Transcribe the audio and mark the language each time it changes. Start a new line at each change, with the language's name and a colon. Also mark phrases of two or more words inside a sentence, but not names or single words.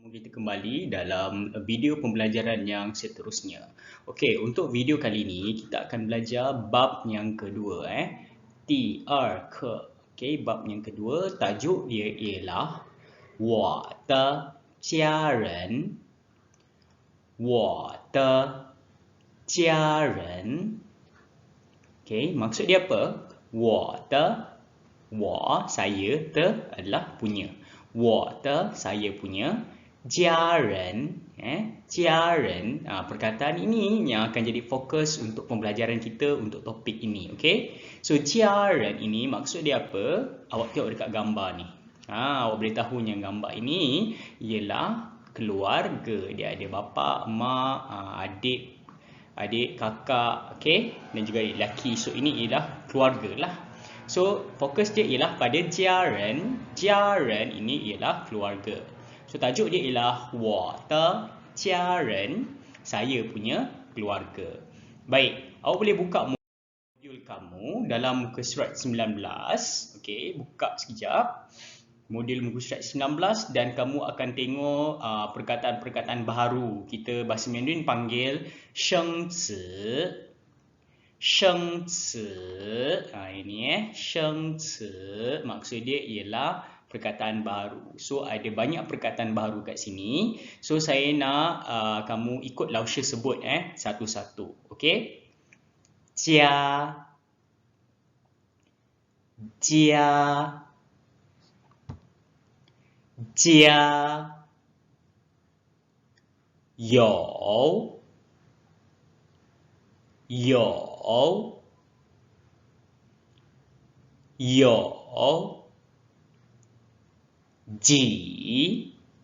Malay: Kita kembali dalam video pembelajaran yang seterusnya. Okey, untuk video kali ini kita akan belajar bab yang kedua ke. Okey, bab yang kedua tajuk dia ialah
Chinese: 我的家人我的家人
Malay: Okey, maksud dia apa? 我 saya, adalah punya. 我的 saya punya,
Chinese: 家人 家人,
Malay: perkataan ini yang akan jadi fokus untuk pembelajaran kita untuk topik ini, okey? So 家人 ini maksud dia apa? Awak tengok dekat gambar ni. Awak boleh tahu yang gambar ini ialah keluarga. Dia ada bapa, mak, adik, kakak, okey? Dan juga adik lelaki. So ini ialah keluarga lah. So fokus dia ialah pada 家人. 家人 ini ialah keluarga. So tajuk dia ialah
Chinese: 我的家人,
Malay: saya punya keluarga. Baik, awak boleh buka modul kamu dalam muka surat 19. Okey, buka sekejap. Modul muka surat 19 dan kamu akan tengok perkataan-perkataan baharu. Kita bahasa Mandarin panggil 生词.
Chinese: 生词. Ini 生词.
Malay: Maksud dia ialah perkataan baru. So ada banyak perkataan baru kat sini. So saya nak kamu ikut Lausha sebut satu-satu. Okey?
Chinese: 家 家 家有 有 有 几